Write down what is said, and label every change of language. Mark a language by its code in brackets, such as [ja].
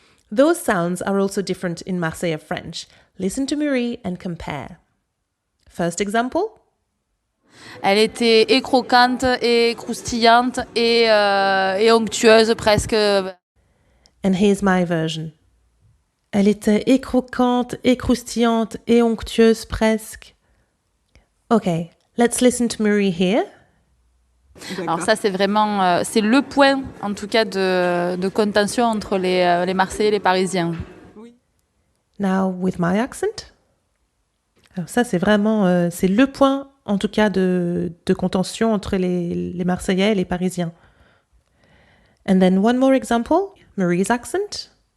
[en] Those sounds are also different in Marseillais French. Listen to Marie and compare. First example. [fr] Elle était et croquante, et croustillante, et onctueuse presque. [en] And here's my version. [fr] Elle était et croquante, et croustillante, et onctueuse presque. [en] Okay, let's listen to Marie here. [fr] Alors ça, c'est vraiment c'est le point, en tout cas, de contention entre les Marseillais et les Parisiens. [en] Now, with my accent. [fr] Alors ça, c'est vraiment c'est le point, en tout cas, de contention entre les Marseillais et les Parisiens. [en] And then one more example, Marie's accent.